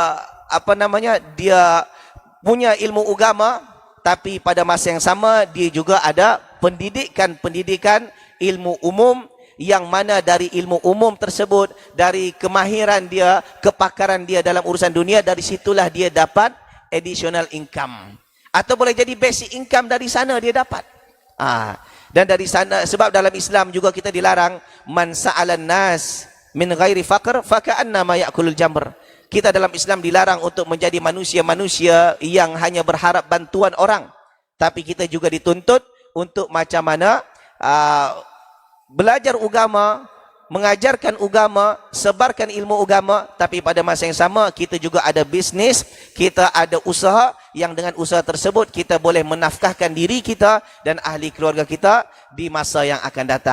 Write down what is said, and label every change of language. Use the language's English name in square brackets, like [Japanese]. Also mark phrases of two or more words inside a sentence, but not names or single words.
[Malay] dia punya ilmu agama, tapi pada masa yang sama dia juga ada pendidikan ilmu umum, yang mana dari ilmu umum tersebut, dari kemahiran dia, kepakaran dia dalam urusan dunia, dari situlah dia dapat [English] additional income, [Malay] atau boleh jadi [English] basic income [Malay] dari sana dia dapat. Dan dari sana, sebab dalam Islam juga kita dilarang, [Arabic] من سأل الناس من غير فقر فكأنما يأكل الجمر. [Malay] Kita dalam Islam dilarang untuk menjadi manusia-manusia yang hanya berharap bantuan orang. Tapi kita juga dituntut untuk macam mana belajar agama, mengajarkan agama, sebarkan ilmu agama, tapi pada masa yang sama kita juga ada bisnis, kita ada usaha, yang dengan usaha tersebut kita boleh menafkahkan diri kita dan ahli keluarga kita di masa yang akan datang.